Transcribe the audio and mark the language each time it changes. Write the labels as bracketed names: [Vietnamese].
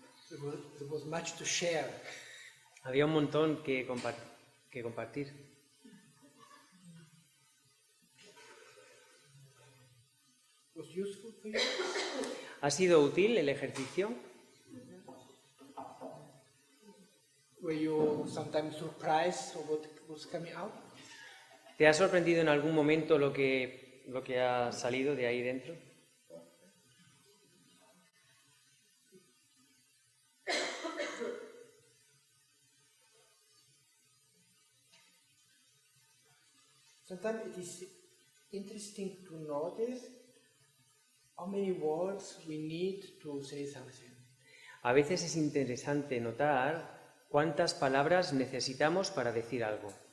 [English] there was much to share. [Spanish] Había un montón que compartir. [English] Was useful for you? [Spanish] ¿Ha sido útil el ejercicio? [English] Were you sometimes surprised of what was coming out? [Spanish] ¿Te ha sorprendido en algún momento lo que ha salido de ahí dentro? [English] Sometimes it is interesting to notice how many words we need to say something. [Spanish] A veces es interesante notar cuántas palabras necesitamos para decir algo.